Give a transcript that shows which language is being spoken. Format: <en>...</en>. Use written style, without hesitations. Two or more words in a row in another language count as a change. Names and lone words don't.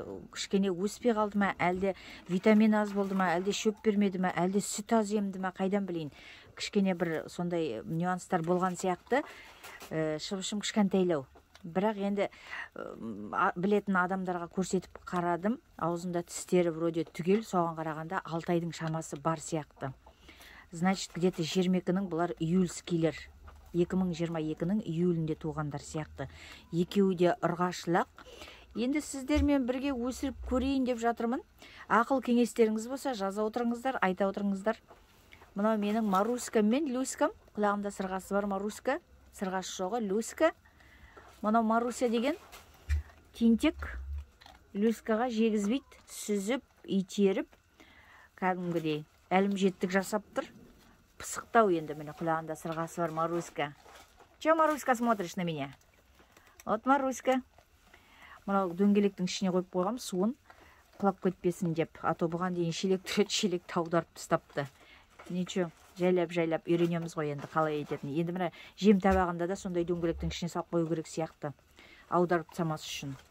<kk>Кішкене өспей қалды ма, әлде витамин аз болды ма, әлде шөп бермеді ма, әлде сүт аз емді ма, қайдан білейін. Кішкене бір сондай нюанстар болған сияқты. Шыбышым кішкентайлау. Бірақ енді білетін адамдарға көрсетіп қарадым. Аузында тістері вроде түгел, соған қарағанда 6 айдың шамасы бар сияқты.</kk> <ru>Значит, где-то</ru> <kk>22-нің бұлар июльскийлер. 2022-нің июлінде туғандар сияқты. Екеуі де ұрғашылақ. Енді сіздермен бірге өсіріп көрейін деп жатырмын. Ақыл кеңестеріңіз болса, жаза отырыңыздар, айта отырыңыздар. Мынау менің Маруськам мен Люськам. Құлағымда сырғасы бар Маруська. Сырғасы жоғы Люська. Мынау Маруся деген тентек. Люськаға жегізбейді, сүзіп, итеріп, кәдімгідей әлімжеттік жасап тұр. Пысықтау енді міне құлағында сырғасы бар Маруська.</kk> <ru>Че, Маруська, смотришь на меня? Вот Маруська.</ru> <kk>Мынау дөңгелектің ішіне қойып қойғам, суын құлап кетпесін деп.</kk> <ru>А то</ru> <kk>бұған дейін шелек түрет, шелекті аударып тастапты. Ничего, жайлап үйренеміз ғой енді қалай ететін. Енді мына жем табағында да сондай дөңгелектің ішіне салып қою керек сияқты. Аударып тастамас үшін.</kk>